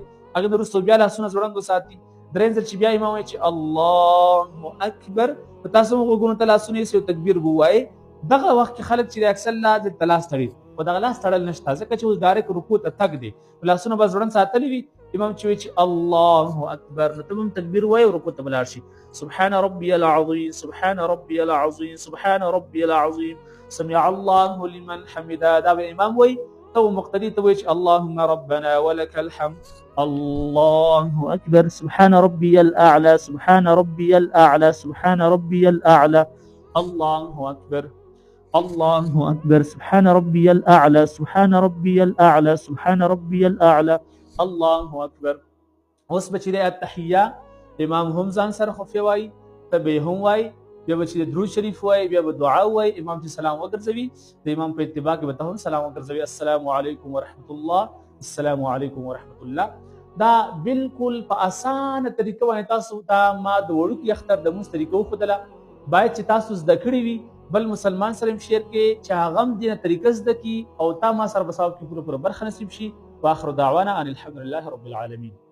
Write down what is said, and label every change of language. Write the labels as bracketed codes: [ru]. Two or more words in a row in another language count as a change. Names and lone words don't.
[ps] هغې نه وروسته بیا لاسونه ځوړند وساتئ، درېیم ځل چې بیا امام وایي چې [ar] الله اکبر، [ps] په تاسو هم غوږونو ته لاسونه یوسئ او تکبیر به ووایئ. دغه وخت کې خلک چې اکثر لا دلته لاس تړي، خو دغه لاس تړل نشته، ځکه چې اوس ډایرکټ رکوع ته تګ دی، لاسونه به ځوړند ساتلي وي. امام چې وایي چې [ar] الله اکبر، [ps] نو ته به هم تکبیر وایې او رکوع ته به لاړ شي. [ar] سبحان ربي العظیم سبحان ربي العظیم سبحان ربي العظیم سمع الله لمن حمده. [ps] دا به امام وایي، ته مقتدي ته وایي چې [ar] اللهم ربنا ولك الحمد. الله اکبر سبحان ربي الاعلى سبحان ربي الاعلى سبحان ربي الاعلى. الله اکبر الله أكبر سبحان ربي الأعلى سبحان ربي الأعلى سبحان ربي الأعلى. الله أكبر. [ps] اوس به چې دی التحیه امام هم ځان سره خفیه وایي، ته به یې هم وایي، بیا به چې درود شریف وایي، بیا به دعا وایي، امام چې سلام وګرځوي د امام په اتباع کې به ته هم سلام وګرځوي، [ar] السلام علیکم ورحمة الله السلام علیکم ورحمة الله. [ps] دا بالکل په اسانه طریقه باندې تاسو ته ما د وړوکي اختر د مونځ طریقه وښودله، باید چې تاسو زده کړي وي، بل مسلمان سره هم شیر کې چې هغه هم دینه طریقه زده کړي او تا ما سره به ثواب کې پوره برخه نصیب شي. [ar] واخر دعوانا ان الحمد لله رب العالمین.